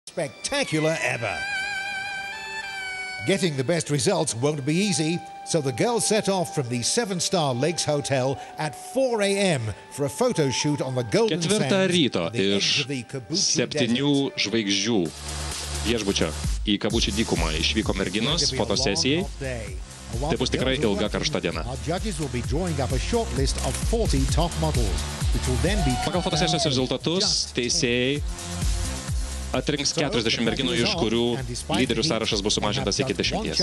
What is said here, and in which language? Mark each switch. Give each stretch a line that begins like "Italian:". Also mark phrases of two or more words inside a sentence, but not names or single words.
English: spectacular ever. Getting the best results won't be easy, so the girls set off from the 7-star Lakes Hotel at 4 a.m. for a photo shoot on the Golden Sands.
Lithuanian: 4 ryto iš 7 žvaigždžių viešbučio į Kabuči dykumą išvyko merginos fotosesijai. Tai bus tikrai ilga karšta diena. Pagal fotosesijos rezultatus teisėjai atrinks 40 merginų, iš kurių lyderių sąrašas bus sumažintas iki 10.